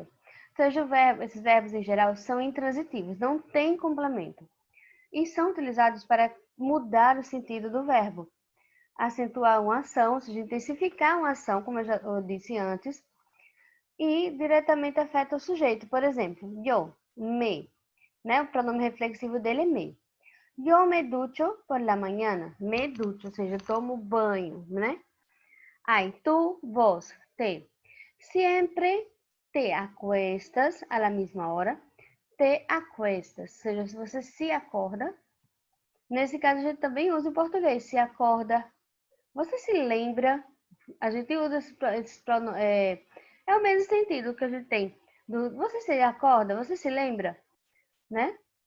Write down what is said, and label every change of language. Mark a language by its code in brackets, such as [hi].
[pt] Ou seja, esses verbos em geral são intransitivos, não têm complemento, e são utilizados para mudar o sentido do verbo, acentuar uma ação, ou seja, intensificar uma ação, como eu disse antes, e diretamente afeta o sujeito. Por exemplo, yo, me, né? O pronome reflexivo dele é me. [es] Yo me ducho por la mañana. Me ducho, [pt] ou seja, tomo banho, né? [es] Aí, tu, vos, te. Sempre te acuestas a la misma hora. [pt] Te acuestas, ou seja, se você se acorda. Nesse caso, a gente também usa em português. Se acorda. Você se lembra. A gente usa esse pronome. É o mesmo sentido que a gente tem. Você se acorda? Você se lembra? Né?